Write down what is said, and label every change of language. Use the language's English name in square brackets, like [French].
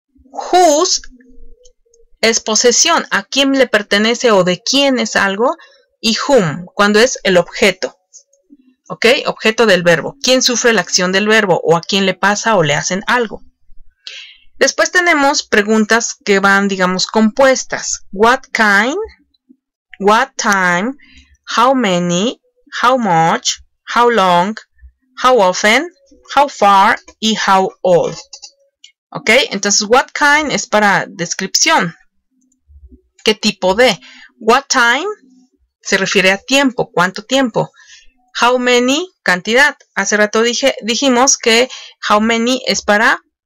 [Spanish] whose, es posesión, a quién le pertenece o de quién es algo, y whom, cuando es el objeto. ¿Ok? Objeto del verbo. ¿Quién sufre la acción del verbo o a quién le pasa o le hacen algo? Después tenemos preguntas que van, digamos, compuestas. [English] What kind, what time, how many, how much, how long, how often, how far y how old. [Spanish] ¿Ok? Entonces, what kind es para descripción. ¿Qué tipo de? What time se refiere a tiempo. ¿Cuánto tiempo? How many, cantidad. Hace rato dijimos que how many es para